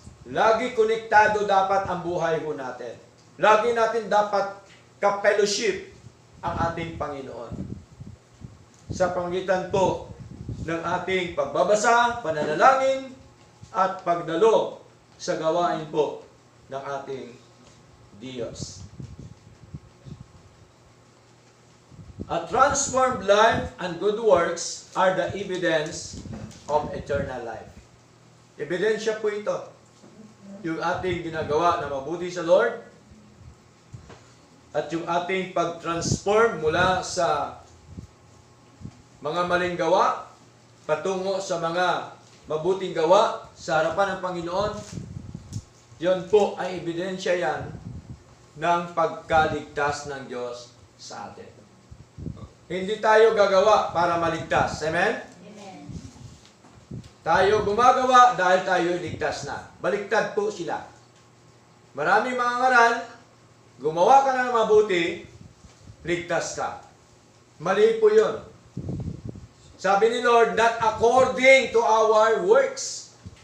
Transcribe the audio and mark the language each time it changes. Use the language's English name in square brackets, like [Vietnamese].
[Filipino] Lagi konektado dapat ang buhay po natin. Lagi natin dapat ka-fellowship ang ating Panginoon. Sa pangitan po ng ating pagbabasa, pananalangin, at pagdalo sa gawain po ng ating Diyos. [English] A transformed life and good works are the evidence of eternal life. [Filipino] Ebidensya po ito. Yung ating ginagawa na mabuti sa Lord at yung ating pag-transform mula sa mga maling gawa patungo sa mga mabuting gawa sa harapan ng Panginoon. Yon po ay ebidensya yan ng pagkaligtas ng Diyos sa atin. Hindi tayo gagawa para maligtas. Amen? Amen. Tayo gumagawa dahil tayo ligtas na. Baliktad po sila. Maraming mga ngaral, gumawa ka na ng mabuti, ligtas ka. Mali po yun. Sabi ni Lord, [English] not according to our works.